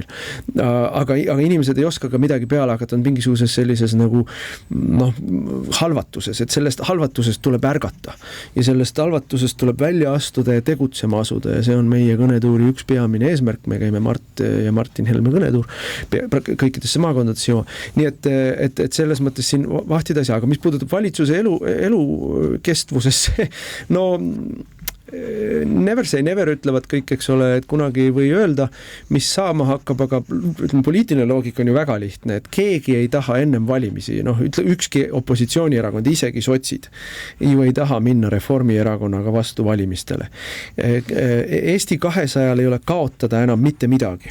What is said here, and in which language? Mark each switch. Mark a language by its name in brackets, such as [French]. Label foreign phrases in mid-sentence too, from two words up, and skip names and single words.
[Estonian] Aga inimesed ei oska ka midagi peale hakata, on mingisuguses sellises nagu halvatuses, et sellest halvatusest tuleb ärgata ja sellest halvatusest tuleb välja astuda ja tegutsema asuda ja see on meie kõnetuuri üks peamine eesmärk, me käime Mart ja Martin Helme kõnetuur kõikidesse maakondadesse jõua. Nii et selles mõttes siin vahtida ei saa, aga mis puudutab valitsuse elu kestvusesse, no [English] never say never [Estonian] ütlevad kõik, eks ole, et kunagi ei või öelda, mis saama hakkab, aga poliitiline loogika on ju väga lihtne, et keegi ei taha ennem valimisi, ükski opositsioonierakond, isegi sotsid, ju ei taha minna Reformierakonnaga vastu valimistele. Eesti 200-l ei ole kaotada enam mitte midagi.